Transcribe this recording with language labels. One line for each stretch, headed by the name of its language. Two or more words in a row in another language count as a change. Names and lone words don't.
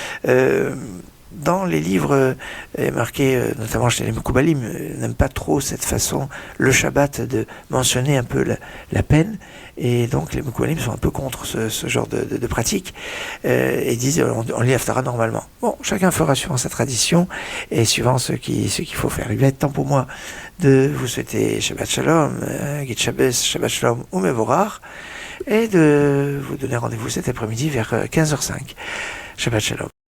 French: Dans les livres marqués, notamment chez les Mekoubalim, n'aiment pas trop cette façon, le Shabbat, de mentionner un peu la peine, et donc les Mekoubalim sont un peu contre ce genre de pratique, et disent on lit Haftara normalement. Bon, chacun fera suivant sa tradition et suivant ce qu'il faut faire. Il va être temps pour moi de vous souhaiter
Hebrew: שבת שלום,
Yiddish: גוט שבת,
Hebrew: שבת שלום ומבורך,
French: et de vous donner rendez-vous cet après-midi vers 15h05.
Hebrew: שבת שלום.